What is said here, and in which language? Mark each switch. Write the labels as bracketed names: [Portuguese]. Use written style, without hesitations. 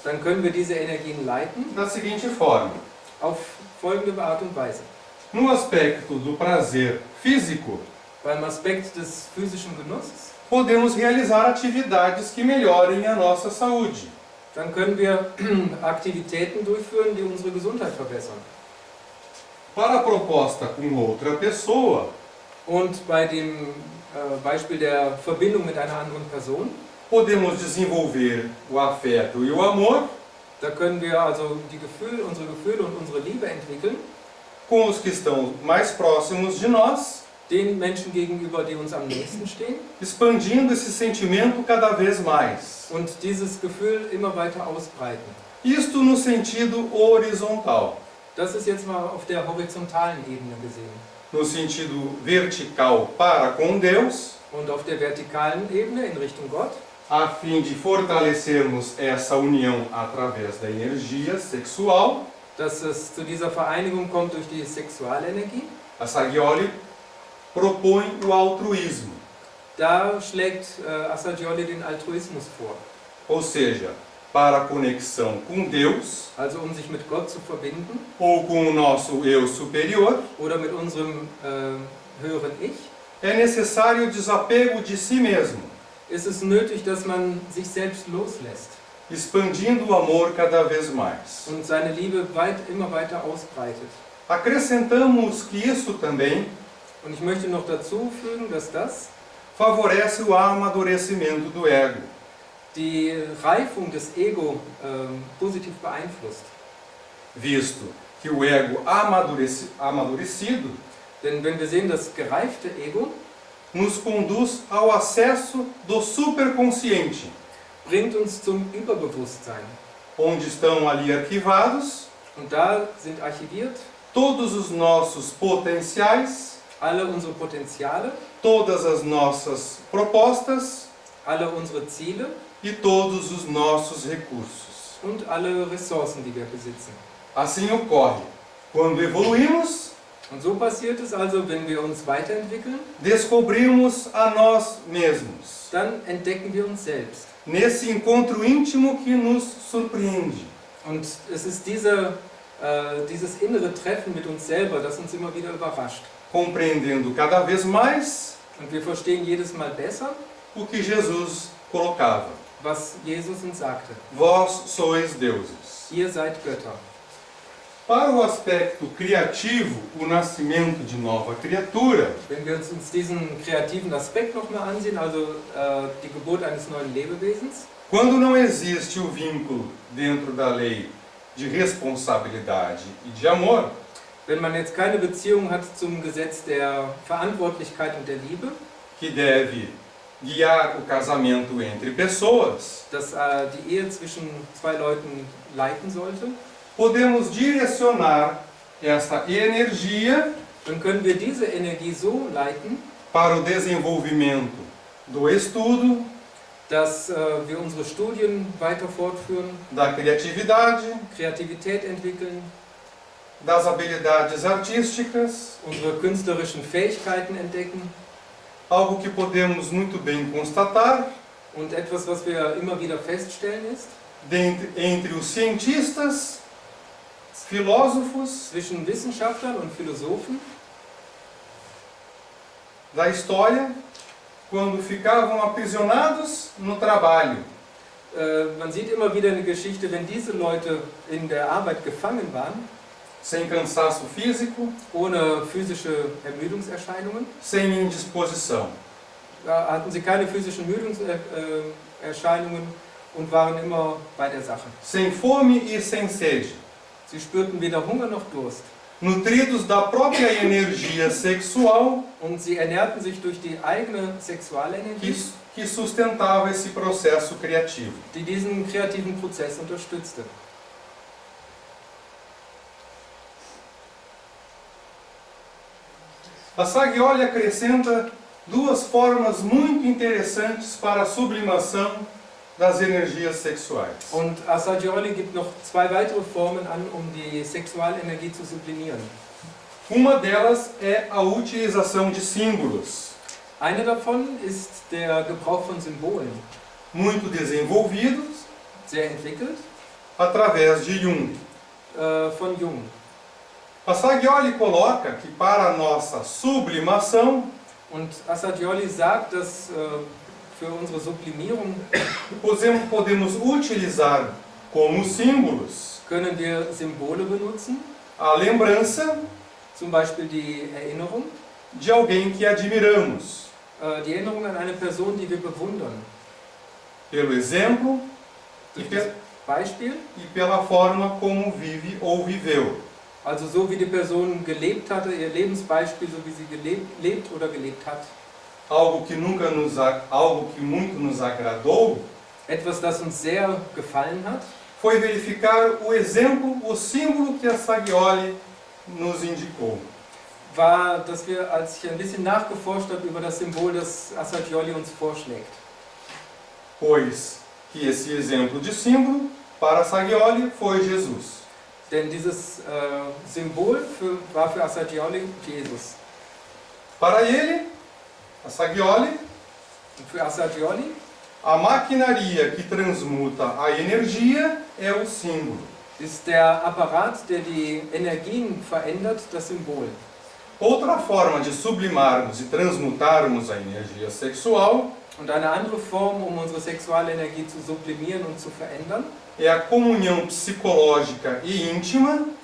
[German] dann können wir diese Energien leiten [Portuguese] da seguinte forma. [German] auf folgende Art und Weise. [Portuguese] No aspecto do prazer físico, [German] Beim Aspekt des physischen Genusses, [Portuguese] podemos realizar atividades que melhorem a nossa saúde. [German] dann können wir Aktivitäten durchführen, die unsere Gesundheit verbessern. [Portuguese] Para a proposta com outra pessoa, [German] Und bei dem Beispiel der Verbindung mit einer anderen Person, [Portuguese] podemos desenvolver o afeto e o amor [German] da können wir also unsere Gefühle und unsere Liebe entwickeln, [Portuguese] com os que estão mais próximos de nós, [German] den Menschen gegenüber, die uns am nächsten stehen, [Portuguese] expandindo esse sentimento cada vez mais. [German] und dieses Gefühl immer weiter ausbreiten. [Portuguese] Isto no sentido horizontal. [German] Das ist jetzt mal auf der horizontalen Ebene gesehen. [Portuguese] No sentido vertical para com Deus, [German] Und auf der vertikalen Ebene in Richtung Gott, [Portuguese] a fim de fortalecermos essa união através da energia sexual, [German] dass es zu dieser Vereinigung kommt durch die Sexualenergie. [Portuguese] a Sagioli propõe o altruísmo, [German] Da schlägt Assagioli den Altruismus vor. [Portuguese] ou seja, para a conexão com Deus [German] Also sich mit Gott zu verbinden [Portuguese] ou com o nosso eu superior, [German] oder mit unserem höheren Ich, [Portuguese] é necessário o desapego de si mesmo, [German] ist es nötig, dass man sich selbst loslässt [Portuguese] expandindo o amor cada vez mais. [German] und seine Liebe immer weiter ausbreitet. [Portuguese] Acrescentamos que isso também [German] Und ich möchte noch dazu fügen, dass das [Portuguese] favorece o amadurecimento do ego, [German] die Reifung des Ego positiv beeinflusst. [Portuguese] visto que o ego amadurecido [German] Denn wenn wir sehen, das gereifte Ego [Portuguese] nos conduz ao acesso do superconsciente, [German] bringt uns zum Überbewusstsein. [Portuguese] onde estão ali arquivados [German] Und da sind archiviert [Portuguese] todos os nossos potenciais, [German] alle unsere Potenziale, [Portuguese] todas as nossas propostas [German] alle unsere Ziele [Portuguese] e todos os nossos recursos. [German] und alle Ressourcen, die wir besitzen. [Portuguese] Assim ocorre quando evoluímos, [German] Und so passiert es also, wenn wir uns weiterentwickeln, [Portuguese] descobrimos a nós mesmos, [German] dann entdecken wir uns selbst. [Portuguese] nesse encontro íntimo que nos surpreende. [German] Und es ist dieses innere Treffen mit uns selber, das uns immer wieder überrascht. [Portuguese] Compreendendo cada vez mais [German] Und wir verstehen jedes Mal besser, [Portuguese] o que Jesus colocava. [German] was Jesus uns sagte. [Portuguese] Vós sois deuses. [German] Ihr seid Götter. [Portuguese] Para o aspecto criativo, o nascimento de nova criatura, [German] Wenn wir uns diesen kreativen Aspekt nochmal ansehen, also die Geburt eines neuen Lebewesens, [Portuguese] quando não existe o vínculo dentro da lei de responsabilidade e de amor, [German] wenn man jetzt keine Beziehung hat zum Gesetz der Verantwortlichkeit und der Liebe, [Portuguese] que deve guiar o casamento entre pessoas, [German] das die Ehe zwischen zwei Leuten leiten sollte, [Portuguese] podemos direcionar esta energia [German] dann können wir diese Energie so leiten, [Portuguese] para o desenvolvimento do estudo, [German] dass wir unsere Studien weiter fortführen, [Portuguese] da criatividade, [German] Kreativität entwickeln, [Portuguese] das habilidades artísticas, [German] unsere künstlerischen Fähigkeiten entdecken [Portuguese] algo que podemos muito bem constatar [German] und etwas, was wir immer wieder feststellen ist, [Portuguese] entre os cientistas, filósofos [German] zwischen Wissenschaftlern und Philosophen [Portuguese] da história, quando ficavam aprisionados no trabalho, [German] man sieht immer wieder eine Geschichte, wenn diese Leute in der Arbeit gefangen waren, [Portuguese] sem cansaço físico, [German] ohne physische Ermüdungserscheinungen, [Portuguese] sem indisposição. [German] da hatten sie keine physischen Ermüdungserscheinungen und waren immer bei der Sache. [Portuguese] Sem fome e sem sede, [German] Sie spürten weder Hunger noch Durst [Portuguese] nutridos da própria energia sexual [German] und sie ernährten sich durch die eigene Sexualenergie, [Portuguese] que sustentava esse processo criativo. [German] die diesen kreativen Prozess unterstützte. [Portuguese] A Sagioli acrescenta duas formas muito interessantes para a sublimação das energias sexuais. [German] Und Assagioli gibt noch zwei weitere Formen an, um die Sexualenergie zu sublimieren. [Portuguese] Uma delas é a utilização de símbolos, [German] Eine davon ist der Gebrauch von Symbolen, [Portuguese] muito desenvolvidos [German] sehr entwickelt, [Portuguese] através de Jung. [German] von Jung. [Portuguese] Assagioli coloca que para a nossa sublimação [German] Und Assagioli sagt, dass für unsere Sublimierung [Portuguese] podemos utilizar como símbolos [German] können wir Symbole benutzen, [Portuguese] a lembrança [German] zum Beispiel die Erinnerung, [Portuguese] de alguém que admiramos, [German] die Erinnerung an eine Person, die wir bewundern. [Portuguese] pelo exemplo [German] Durch das Beispiel, [Portuguese] e pela forma como vive ou viveu. [German] also so wie die Person gelebt hatte, ihr Lebensbeispiel, so wie sie lebt oder gelebt hat. [Portuguese] Algo que muito nos agradou [German] Etwas, das uns sehr gefallen hat, [Portuguese] foi verificar o exemplo, o símbolo que Assagioli nos indicou. [German] war, dass wir, als ich ein bisschen nachgeforscht habe über das Symbol, das Assagioli uns vorschlägt. [Portuguese] Pois que esse exemplo de símbolo para Assagioli foi Jesus. [German] Denn dieses Symbol war für Assagioli Jesus. [Portuguese] Para ele, Assagioli, [German] Und für Assagioli [Portuguese] a maquinaria que transmuta a energia é o símbolo. [German] ist der Apparat, der die Energien verändert, das Symbol. [Portuguese] Outra forma de sublimarmos e transmutarmos a energia sexual [German] Und eine andere Form, um unsere Sexualenergie zu sublimieren und zu verändern, [Portuguese] é a comunhão psicológica e íntima